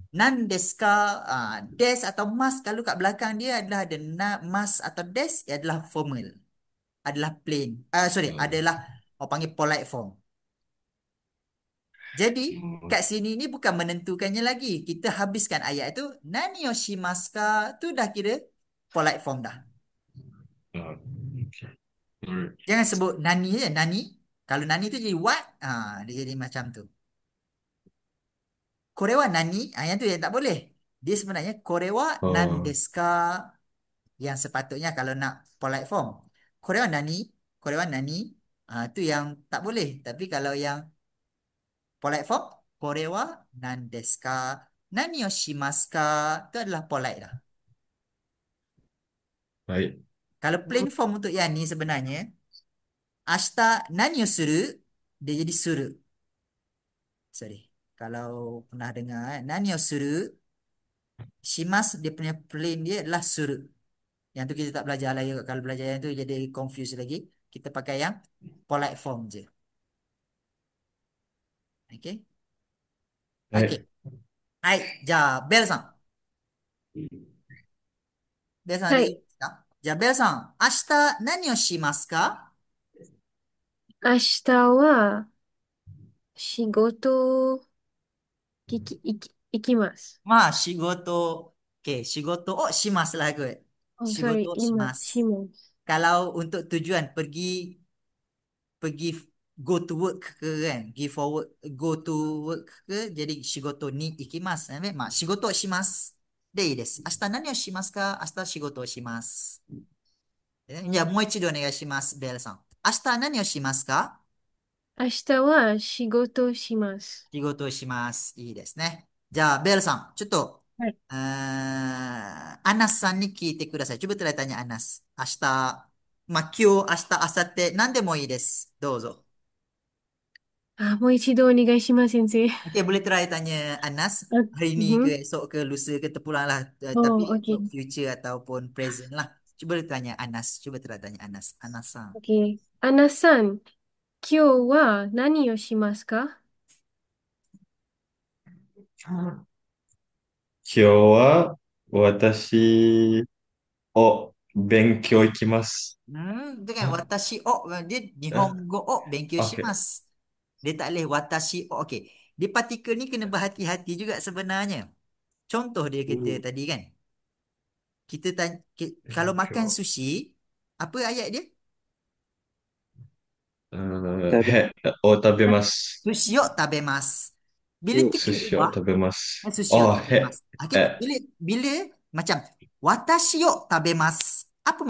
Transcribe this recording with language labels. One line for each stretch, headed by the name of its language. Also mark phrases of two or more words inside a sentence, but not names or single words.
Japanese: Nan desu ka,
Malay: des atau mas kalau kat belakang dia adalah ada mas atau des ia adalah formal. Adalah plain. Sorry, Oh. adalah orang panggil
English: polite form.
Malay: Jadi kat sini ni bukan menentukannya lagi. Kita habiskan ayat itu
Japanese: nani o shimasu ka
Malay: tu dah kira
English: polite form
Malay: dah.
English: Okay. Alright.
Malay: Jangan sebut nani je, nani. Kalau nani tu jadi what? Dia jadi macam tu.
Japanese: Korewa nani,
Malay: yang tu yang tak boleh. Dia sebenarnya
Japanese: korewa nan Oh. desu ka
Malay: yang sepatutnya kalau nak
English: polite form.
Japanese: Korewa nani, korewa nani,
Malay: tu yang tak boleh. Tapi kalau yang
English: polite form,
Japanese: korewa nan desu ka, nani o shimasu ka,
Malay: tu adalah polite dah. Baik. Kalau
English: plain form
Malay: untuk yang ni sebenarnya,
Japanese: ashita nani o suru,
Malay: dia jadi suru. Sorry. Kalau pernah dengar,
Japanese: nani o suru, shimasu
Malay: dia punya plain dia adalah
Japanese: suru.
Malay: Yang tu kita tak belajar lah. Kalau belajar yang tu jadi confused lagi. Kita pakai yang
English: polite form
Malay: je.
English: Okay. Okay.
Malay: Baik.
Japanese: Hai, ja, Bell さん。ベルさんでいいはい。ですか？じゃあ、ベルさん、明日何をしますか？明日は仕事行きます。まあ、仕事、okay, 仕事をします
Malay: lah kot. Oh,
Japanese: 仕事
English: sorry.
Japanese: をしましす。ます。
Malay: Kalau untuk tujuan pergi
English: go to work
Malay: ke kan,
English: go to work
Malay: ke, jadi
Japanese: 仕事に行きます。まあ、仕事をします。でいいです。明日何をしますか？明日仕事をします。じゃあ、もう一度お願いします、ベルさん。明日何をしますか？明日は仕事します。仕事をします。いいですね。じゃあ、ベルさん、ちょっと、はい。アナスさんに聞いてください。
Malay: coba tanya Anas.
Japanese: 明日、まあ、今日、明日、明後日、何でもいいです。どうぞ。もう一度お願いします、先生。
Malay: Okey, boleh try tanya Anas hari ni ke esok ke lusa ke terpulang lah. Tapi Oh, untuk
English: okay.
Malay: future ataupun present lah. Cuba tanya Anas. Cuba try tanya Anas. Anas さん。
English: Okay.
Japanese: アナさん、今日は何をしますか？今日は私を勉強行きます。
Malay: Itu kan
Japanese: watashi o
Malay: dia
Japanese: Nihongo o benkyou
English: Okay.
Japanese: shimasu.
Malay: Dia tak boleh
Japanese: watashi o.
Malay: Okey. Dia partikel ni kena berhati-hati juga sebenarnya. Contoh dia kata tadi kan. Kita tanya, kalau makan sushi, apa ayat dia?
Japanese: Tabemasu. Sushi o tabemasu.
Malay: Bila titik
Japanese: Sushi
Malay: ubah,
Japanese: tabemasu. sushi o tabemasu.
Malay: Okey, Eh. bila macam
Japanese: watashi o tabemasu.